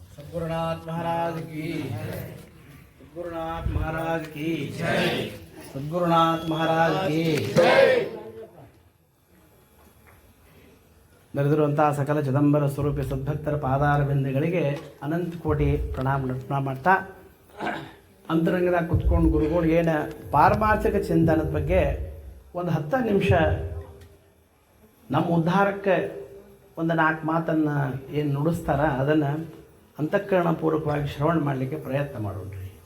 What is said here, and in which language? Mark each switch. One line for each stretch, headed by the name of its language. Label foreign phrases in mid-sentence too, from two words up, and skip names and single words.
Hindi: गुरुनाथ महाराज की गुरुनाथ महाराज की सद्गुरुनाथ महाराज की ನಡೆದಿರುವಂತಹ
Kannada: ಸಕಲ ಚಿದಂಬರ ಸ್ವರೂಪಿ ಸದ್ಭಕ್ತರ ಪಾದಾರವಿಂದಗಳಿಗೆ ಅನಂತ ಕೋಟಿ ಪ್ರಣಾಮ ಮಾಡ್ತಾ ಅಂತರಂಗದಾಗ ಕುತ್ಕೊಂಡು ಗುರುಗಳು ಏನು ಪಾರಮಾರ್ಥಿಕ ಚಿಂತನದ ಬಗ್ಗೆ ಒಂದು 10 ನಿಮಿಷ ನಮ್ಮ ಉದ್ಧಾರಕ್ಕೆ ಒಂದು 4 ಮಾತನ್ನು ಏನು ನುಡಿಸ್ತಾರ ಅದನ್ನು ಅಂತಃಕರಣಪೂರ್ವಕವಾಗಿ ಶ್ರವಣ ಮಾಡಲಿಕ್ಕೆ ಪ್ರಯತ್ನ ಮಾಡೋಣ್ರಿ.